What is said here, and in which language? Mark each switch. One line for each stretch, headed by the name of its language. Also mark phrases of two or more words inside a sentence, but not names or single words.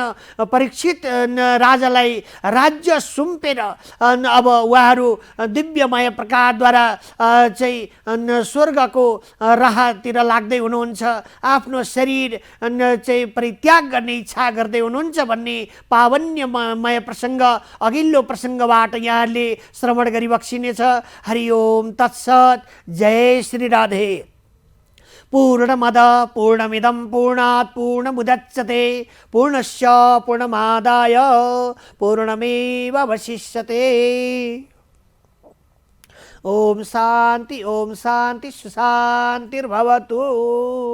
Nepali: परीक्षित राजालाई राज्य सुम्पेर अब उहाँहरू दिव्यमय प्रकारद्वारा चाहिँ स्वर्गको राहतिर लाग्दै हुनुहुन्छ। आफ्नो शरीर चाहिँ परित्याग गर्ने इच्छा गर्दै हुनुहुन्छ भन्ने पावन्यमय प्रसङ्ग अघिल्लो प्रसङ्गबाट यहाँहरूले श्रवण गरिबक्सिनेछ।
Sanskrit: हरि ओम तत्सत्। जय श्री राधे। पूर्णमद पूर्णमिदं पूर्णात् पूर्णमुदच्यते पूर्णस्य पूर्णमादाय पूर्णमेवावशिष्यते। ओम शांति सुशांतिर्भवतु।